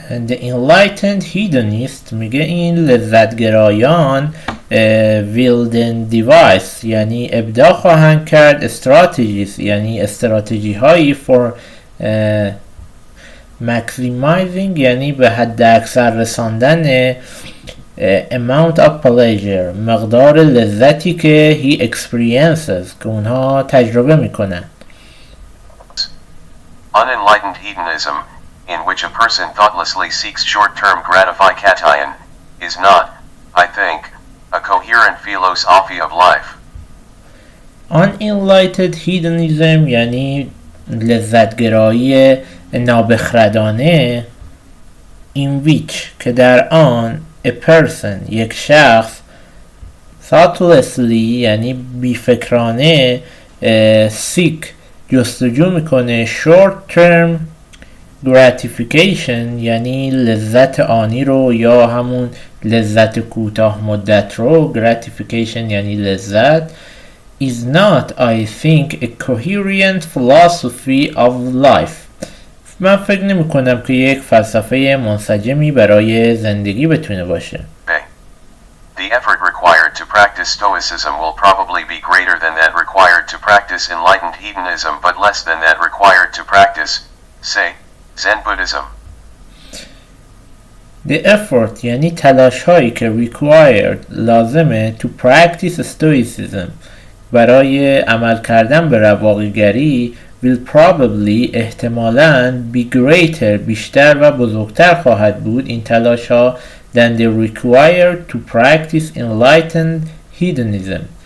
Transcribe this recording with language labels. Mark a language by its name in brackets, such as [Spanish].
[English] The enlightened hedonist [Persian] میگه این لذتگرایان [English] will then devise [Persian] یعنی ابداع خواهند کرد strategies یعنی استراتژی هایی [English] for maximizing [Persian] یعنی به حد اکثر رساندن [English] amount of pleasure [Persian] مقدار لذتی که [English] he experiences [Persian] که اونها تجربه میکنن. [English] Unenlightened hedonism in which a person thoughtlessly seeks short-term gratification, is not, I think, a coherent philosophy of life. Unenlightened hedonism [Persian] یعنی لذتگرایی نابخردانه [English] in which [Persian] که در آن [English] a person [Persian] یک شخص thoughtlessly یعنی بیفکرانه seek جستجو میکنه [English] short term gratification [Persian] یعنی لذت آنی رو یا همون لذت کوتاه مدت رو gratification یعنی لذت [English] is not I think a coherent philosophy of life [Persian] من فکر نمی کنم که یک فلسفه منسجمی برای زندگی بتونه باشه. [English] The effort required to practice stoicism will probably be greater than that required to practice enlightened hedonism but less than that required to practice, say, Zen Buddhism. The effort [Persian] یعنی تلاش هایی که required لازمه [English] to practice stoicism [Persian] برای عمل کردن به رواقیگری [English] will probably [Persian] احتمالاً [English] be greater [Persian] بیشتر و بزرگتر خواهد بود این تلاش ها [English] than the required to practice enlightened hedonism